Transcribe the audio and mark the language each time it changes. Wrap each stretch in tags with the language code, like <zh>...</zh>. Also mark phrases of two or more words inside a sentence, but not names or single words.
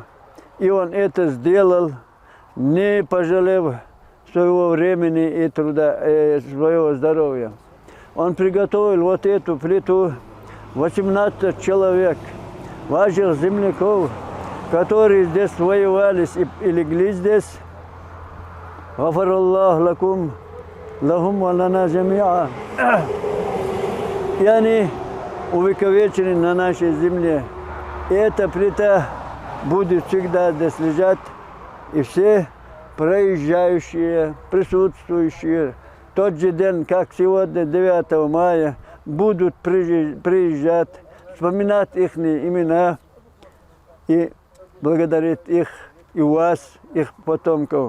<ru>И он это сделал, не пожалев своего времени и труда, своего здоровья. Он приготовил вот эту плиту, 18 человек, ваших земляков, которые здесь воевались и легли здесь.</ru> <ar>غفر الله لكم، لهم ولنا جميعا.</ar> <ru>И они увековечены на нашей земле. И эта плита будет всегда здесь лежать. И все проезжающие, присутствующие, тот же день, как сегодня, 9 мая, будут приезжать, вспоминать их имена и благодарить их, и вас, их потомков.</ru>